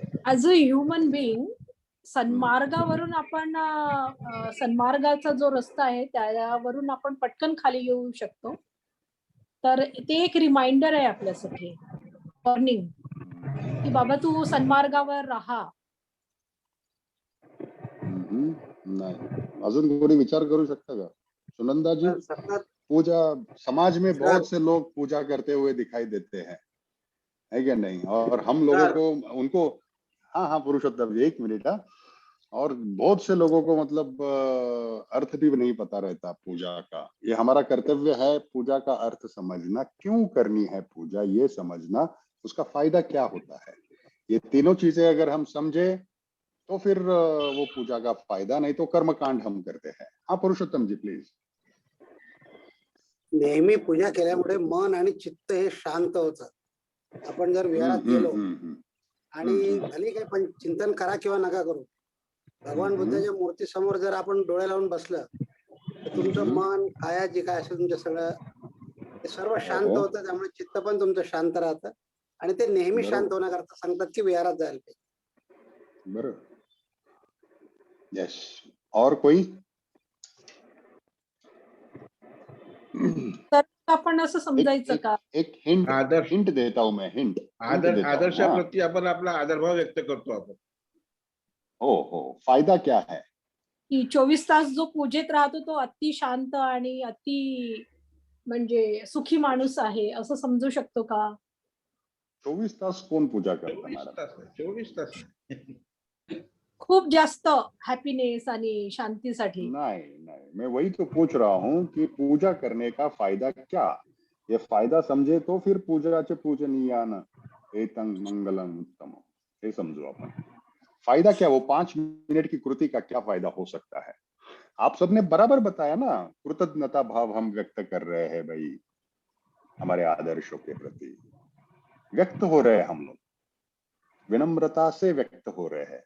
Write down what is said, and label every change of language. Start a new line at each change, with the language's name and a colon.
English: as a human being
Marathi: सन्मार्गावरून आपण सन्मार्गाचा जो रस्ता आहे त्यावरून आपण पटकन खाली येऊ शकतो. तर ते एक रिमाइंडर आहे आपल्यासाठी, वॉर्निंग, की बाबा तू सन्मार्गावर राहा. नाही, अजून कोणी विचार करू शकता का? सुनंदा जी, सतत
Hindi: पूजा समाज में बहुत से लोग पूजा करते हुए दिखाई देते हैं, है क्या नहीं? और हम लोगों को उनको, हाँ पुरुषोत्तम जी, 1 मिनट। हाँ, और बहुत से लोगों को मतलब अर्थ भी नहीं पता रहता पूजा का। ये हमारा कर्तव्य है पूजा का अर्थ समझना, क्यों करनी है पूजा ये समझना, उसका फायदा क्या होता है। ये तीनों चीजें अगर हम समझे तो फिर वो पूजा का फायदा, नहीं तो कर्मकांड हम करते हैं। हाँ पुरुषोत्तम जी प्लीज।
Marathi: नेहमी पूजा केल्यामुळे मन आणि चित्त हे शांत होतं. आपण जर विहारात गेलो आणि भले काही पण चिंतन करा किंवा नका करू, भगवान बुद्धाच्या मूर्ती समोर जर आपण डोळे लावून बसलं तर तुमचं मन, काया जे काय असेल तुमचं सगळं ते सर्व शांत होतं. त्यामुळे चित्त पण तुमचं शांत राहतं आणि ते नेहमी शांत होण्याकरता सांगतात की विहारात जायला पाहिजे.
Hindi: बरोबर. यस, और कोई?
Marathi: तर आपण असं समजायचं का?
Hindi: एक हिंट देता हूं मैं, हिंट
Marathi: आदर्शाप्रती आपण आपला आदरभाव व्यक्त करतो आपण.
Hindi: हो, फायदा क्या है?
Marathi: की 24 तास जो पूजेत राहतो तो अति शांत आणि अति म्हणजे सुखी माणूस आहे असं समजू शकतो का? 24 तास कोण पूजा करता मॅडम? 24 तास खूप जास्त हॅपीनेस आणि शांतीसाठी.
Hindi: नहीं, मैं वही तो पूछ रहा हूँ कि पूजा करने का फायदा क्या? ये फायदा समझे तो फिर पूजाचे पूजनीयान एतं मंगलम उत्तम, हे समझो अपन। फायदा क्या? वो 5 मिनट की कृति का क्या फायदा हो सकता है? आप सबने बराबर बताया ना, कृतज्ञता भाव हम व्यक्त कर रहे हैं भाई, हमारे आदर्शों के प्रति व्यक्त हो रहे हैं, हम लोग विनम्रता से व्यक्त हो रहे हैं।